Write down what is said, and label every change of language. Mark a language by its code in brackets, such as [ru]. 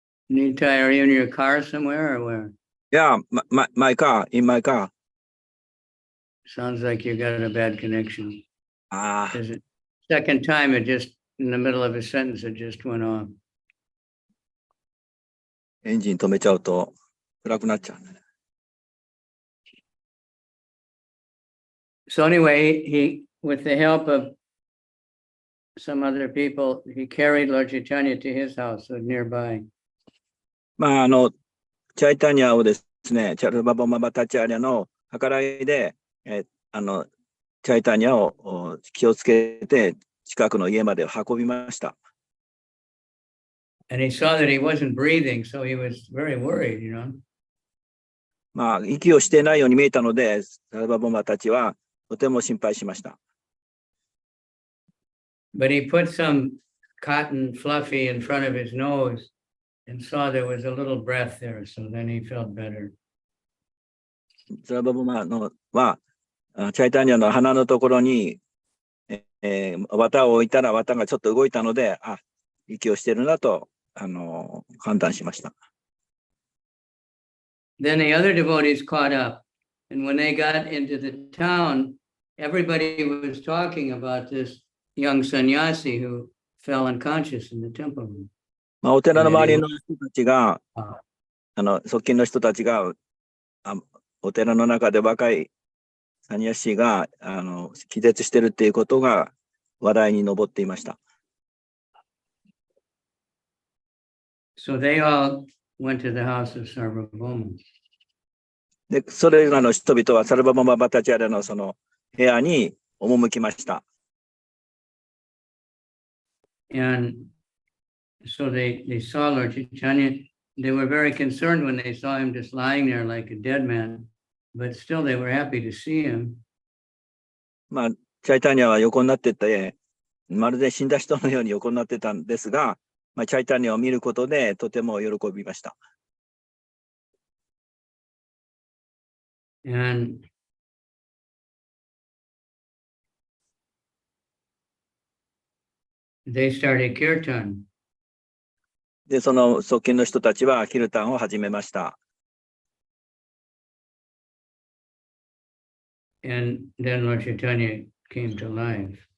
[en] Nitai, are you in your car somewhere or where? Yeah, my car, in my car. Sounds like you got a bad connection. ああ、 Because it second time it just in the middle of a sentence it just went off. [ja] エンジン止めちゃうと暗くなっちゃう。 [en] So anyway, he with the help of some other people, he carried Lord Chaitanya to his house nearby. [ja] チャイタニアをですね、チャルバボマバタチャーリアの計らいで、チャイタニアを気をつけて近くの家まで運びました。 [en] And he saw that he wasn't breathing, so he was very worried, [ja] 息をしていないように見えたので、チャルバボマたちはとても心配しました。 [en] But he put some cotton fluffy in front of his nose and saw there was a little breath there, so then he felt better. [ja] チャルバボマは、チャイタニアの鼻のところに、綿を置いたら綿がちょっと動いたので、息をしてるなと判断しました。 [en] Then the other devotees caught up, and when they got into the town, everybody was talking about this young sannyasi who fell unconscious in the temple room. [ja] お寺の周りの人たちが、あ側近の人たちが、お寺の中で若いサニヤシが気絶してるっていうことが話題に上っていました。 [en] So they all went to the house of Sarvabhauma. [ja] で、それらの人々はサルバボマバタチャーリアのその部屋に赴きました。 [en] And so they saw Lord Chaitanya. They were very concerned when they saw him just lying there like a dead man, but still they were happy to see him. [ja] チャイタニアは横になってて、まるで死んだ人のように横になってたんですが、チャイタニアを見ることでとても喜びました。 [en] And they started kirtan. [ja] で、その側近の人たちはキルタンを始めました。 [en] And then Lord Chaitanya came to life.